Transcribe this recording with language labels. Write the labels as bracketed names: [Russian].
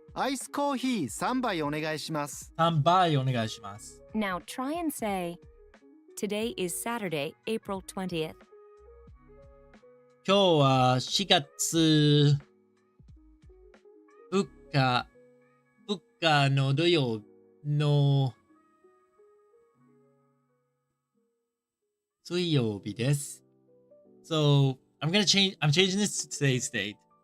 [Japanese] アイスコーヒー3杯お願いします。 3杯お願いします。 [English] Now try and say, today is Saturday, April 20th. [Japanese] 今日は4月2日の土曜の水曜日です。 [English] So, I'm changing this to today's date.